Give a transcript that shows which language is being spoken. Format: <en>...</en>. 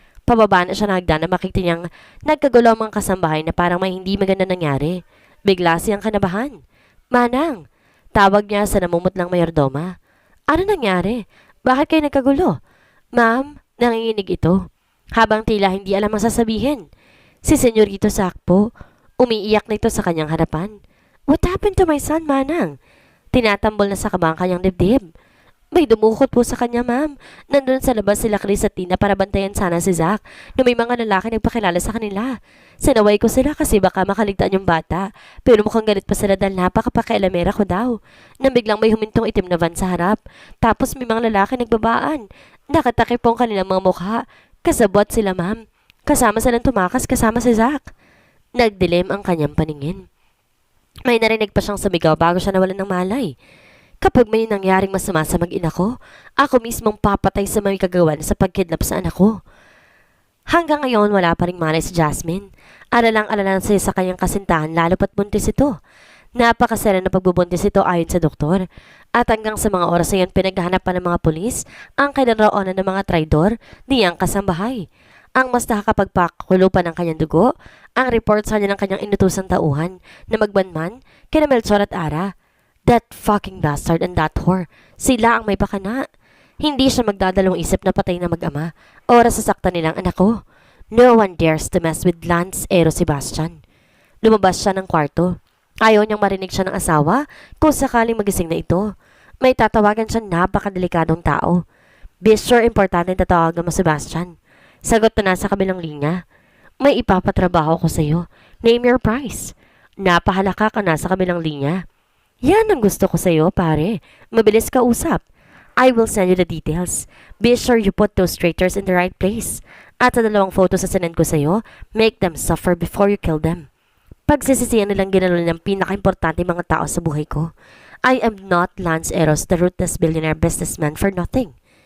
<tl>Pababa na siya na hagdan na makita niyang nagkagulo ang mga kasambahay na parang may hindi maganda nangyari. Bigla siyang kanabahan. Manang, Tawag niya sa namumutlang mayordoma. Ano nangyari? Bakit kayo nagkagulo? Ma'am, nanginginig ito. Habang tila hindi alam ang sasabihin. Si Senyorito Sakpo, umiiyak na ito sa kanyang harapan.</tl> <en>What happened to my son, Manang?</en> <tl>Tinatambol na sa kaba ang kanyang dibdib. May dumukot po sa kanya, ma'am. Nandun sa labas sila Chris at Tina para bantayan sana si Zach na may mga lalaki nagpakilala sa kanila. Sinaway ko sila kasi baka makaligtaan yung bata. Pero mukhang galit pa sila dahil napakapakialamera ko daw. Nang biglang may humintong itim na van sa harap. Tapos may mga lalaki nagbabaan. Nakatakip po ang kanilang mga mukha. Kasabot sila, ma'am. Kasama silang tumakas kasama si Zach. Nagdilim ang kanyang paningin. May narinig pa siyang sumigaw bago siya nawalan ng malay. Kapag may nangyaring masama sa mag-ina ko, ako mismong papatay sa mga kagawan sa pagkidnap sa anak ko. Hanggang ngayon wala pa ring malay si Jasmine. Alalang-alala siya sa kanyang kasintahan lalo pat buntis ito. Napakasera na pagbubuntis ito ayon sa doktor. At hanggang sa mga oras na yun pinaghahanap pa ng mga pulis ang kinaroonan ng mga traidor niyang kasambahay. Ang mas nakakapagpakulo pa ng kanyang dugo, ang report sa kanya ng kanyang inutusang tauhan na magbanman kina Melchor at Ara.</tl> <en>That fucking bastard and that whore.</en> <tl>Sila ang may pakana. Hindi siya magdadalawang isip na patay na mag-ama. Oras sasaktan nilang anak ko.</tl> <en>No one dares to mess with Lance Ero Sebastian.</en> <tl>Lumabas siya ng kwarto. Ayaw niyang marinig siya ng asawa kung sakaling magising na ito. May tatawagan siya napakadelikadong tao. Be sure importante na tatawagan mo Sebastian. Sagot na nasa kabilang linya. May ipapatrabaho ko sa iyo.</tl> <en>Name your price.</en> <tl>Napahalaka ka na sa kabilang linya. Yan ang gusto ko sa'yo, pare. Mabilis ka usap.</tl> <en>I will send you the details. Be sure you put those traitors in the right place.</en> <tl>At sa 2 photos na sinend ko sa'yo,</tl> <en>make them suffer before you kill them.</en> <tl>Pagsisisiyan nilang ginalo ng pinaka-importante mga tao sa buhay ko.</tl> <en>I am not Lance Eros, the ruthless billionaire businessman for nothing.</en>